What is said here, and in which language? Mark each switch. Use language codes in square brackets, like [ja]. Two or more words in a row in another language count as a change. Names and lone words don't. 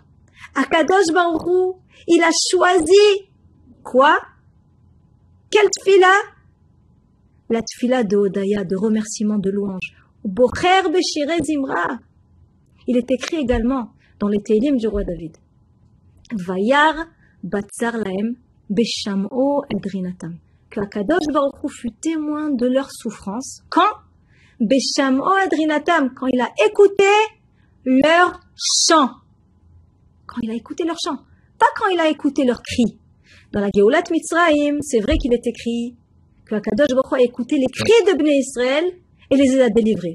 [he] הקדוש ברוך הוא, [fr] il a choisi quoi? Quelle tfila? La tfila de Hodaya, de remerciement, de louange. [he] בוחר בשירי זמרה. [fr] Il est écrit également dans les Télim du roi David. [he] וירא בצר להם בשמעו את רינתם. [fr] Que [he] הקדוש ברוך הוא [fr] fut témoin de leur souffrance. Quand? [he] בשמעו את רינתם. [fr] Quand il a écouté leur chant. Quand il a écouté leur chant. Pas quand il a écouté leurs cris. Dans la [he] גאולת מצרים, [fr] c'est vrai qu'il est écrit que [he] הקדוש ברוך הוא [fr] a écouté les cris de [he] בני ישראל [fr] et les a délivrés.